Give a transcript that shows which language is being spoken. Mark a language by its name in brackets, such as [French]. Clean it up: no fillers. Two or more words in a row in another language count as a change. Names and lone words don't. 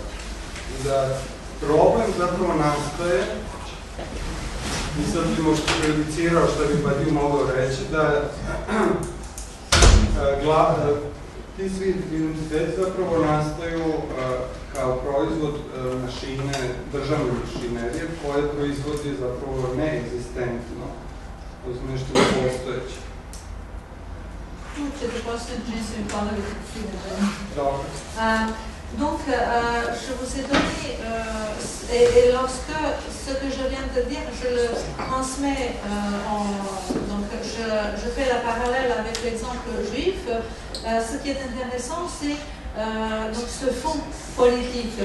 [Serbian] I da problem zapravo nastaje, i sad bi možda prejudicirao šta bi Badiou mogao reći, da ti svi identiteti zapravo nastaju kao proizvod mašine, državne mašinerije, koje proizvodi zapravo neegzistentno, odnosno nešto nepostojeće. [French] Donc, je vous ai donné, et lorsque ce que je viens de dire, je le transmets, donc je fais la parallèle avec l'exemple juif, ce qui est intéressant, c'est donc ce fond politique.